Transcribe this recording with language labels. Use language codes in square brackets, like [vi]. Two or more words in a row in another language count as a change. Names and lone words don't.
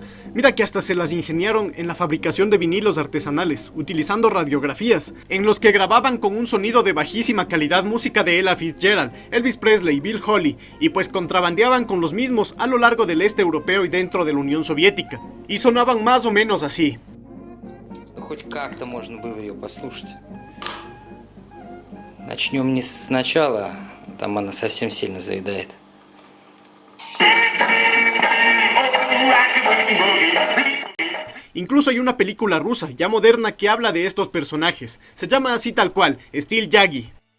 [es] Mira que hasta se las ingeniaron en la fabricación de vinilos artesanales, utilizando radiografías, en los que grababan con un sonido de bajísima calidad música de Ella Fitzgerald, Elvis Presley, Bill Haley, y pues contrabandeaban con los mismos a lo largo del este europeo y dentro de la Unión Soviética, y sonaban más o menos así. [ru] Хоть как-то можно было ее послушать. Начнем не сначала, там она совсем сильно заедает. [es] Incluso hay una película rusa, ya moderna, que habla de estos personajes. Se llama así tal cual, Stil Yagi.